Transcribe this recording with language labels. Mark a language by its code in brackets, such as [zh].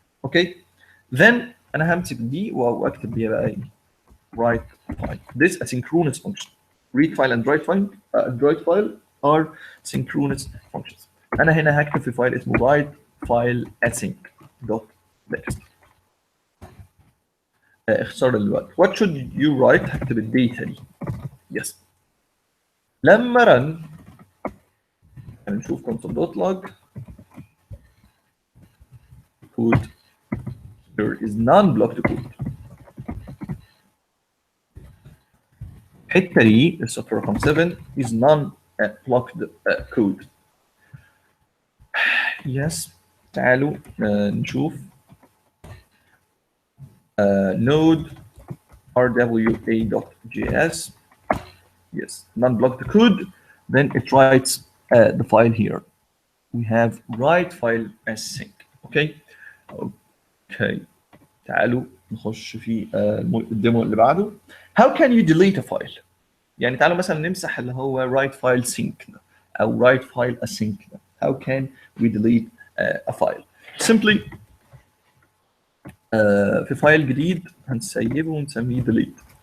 [ar] اوكي then انا همسك دي واكتب بيها بقى ايه write file. [en] this asynchronous function read file and write file are synchronous functions. [ar] انا هنا هكتب في فايل اسمه write file async.txt. اختصار الوقت. [en] what should you write؟ [ar] هكتب الداتا دي. [en] yes. [ar] لما [en] run [ar] هنشوف [en] console.log code there is non-blocked code. [ar] الحته دي السطر رقم 7 [en] is non-blocked code. yes. [ar] تعالوا نشوف node rwa.js. [en] yes, non-blocked code. Then it writes the file here. We have write file as sync. okay. [ar] تعالوا نخش في الديمو اللي بعده. [en] how can you delete a file؟ [ar] يعني تعالوا مثلا نمسح اللي هو [en] write file sync [ar] او [en] write file async. how can we delete a file؟ simply [ar] في فايل جديد هنسيبه ونسميه [en] delete.